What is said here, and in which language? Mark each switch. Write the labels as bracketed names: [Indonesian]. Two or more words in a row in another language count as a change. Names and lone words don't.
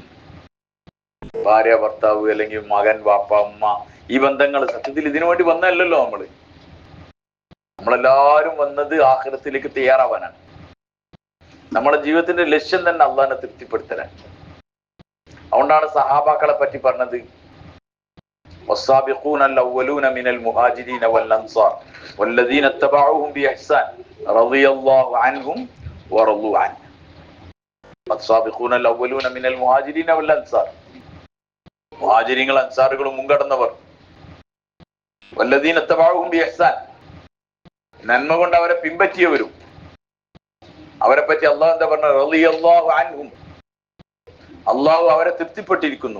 [Malayalam] ഭാര്യ ഭർത്താവ്, അല്ലെങ്കിൽ മകൻ വാപ്പ ഉമ്മ, ഈ ബന്ധങ്ങൾ സത്യത്തിൽ ഇതിനു വേണ്ടി വന്നതല്ലല്ലോ. നമ്മളെല്ലാരും വന്നത് ആഖിറത്തിലേക്ക് തയ്യാറാവാനാണ്. നമ്മുടെ ജീവിതത്തിന്റെ ലക്ഷ്യം തന്നെ അള്ളാഹിനെ തൃപ്തിപ്പെടുത്തലാണ്. അതുകൊണ്ടാണ് സഹാബാക്കളെ പറ്റി പറഞ്ഞത്, [Arabic] والسابقون الأولون من المهاجرين والأنصار والذين اتبعوهم بإحسان رضي الله عنهم ورضوا عنه. والسابقون الأولون من المهاجرين والأنصار, [Malayalam] മുഹാജിരീങ്ങൾ അൻസാറുകളും മുൻകടന്നവർ, [Arabic] والذين اتبعوهم بإحسان, [Malayalam] നന്മ കൊണ്ട് അവരെ പിൻപറ്റിയവരും. അവരെ പറ്റി അള്ളാഹു എന്താ പറഞ്ഞത്? [Arabic] رضي الله عنهم, [Malayalam] അള്ളാഹു അവരെ തൃപ്തിപ്പെട്ടിരിക്കുന്നു.